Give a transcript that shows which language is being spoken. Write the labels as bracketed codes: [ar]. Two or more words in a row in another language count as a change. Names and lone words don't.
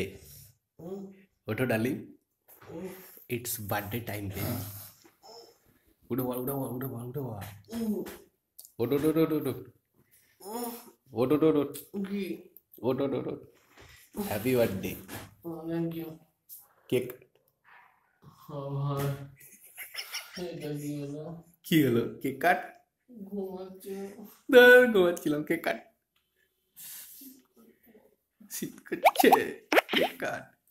[bn] ওঠো ডালি, [en] it's birthday time [bn] রে। উঠো বল, উঠো বল, উঠো বল, উঠো বল। ওটো টো টো টো টো ওটো টো টো ওটো টো টো। [en] happy birthday. thank you. [bn] কেক ভাই এটা কি হলো? কি হলো? কেক কাট। ঘুমাচ্ছে। ঘুমাচ্ছিলাম, কেক কাট। শীত করছে, কেক কাট।